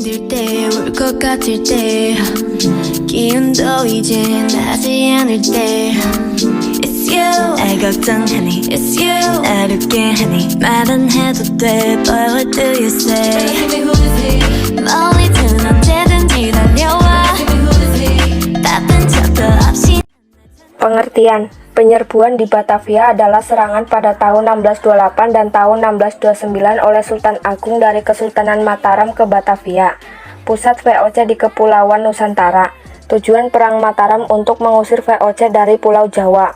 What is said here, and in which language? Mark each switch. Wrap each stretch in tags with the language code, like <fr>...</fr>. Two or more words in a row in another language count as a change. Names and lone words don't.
<ko>때 울 것 같을 때 기운도 이제 나지 않을 때</ko> <en>It's you</en> <ko>날 걱정하니</ko> <en>It's you</en> <ko>날 웃게 하니 말은 해도 돼</ko> <en>But what do you say</en> <ko>멀리든 언제든지 달려와 바쁜 척도 없이.</ko> <id>Pengertian. Penyerbuan di Batavia adalah serangan pada tahun 1628 dan tahun 1629 oleh Sultan Agung dari Kesultanan Mataram ke Batavia, pusat VOC di Kepulauan Nusantara. Tujuan Perang Mataram untuk mengusir VOC dari Pulau Jawa.</id>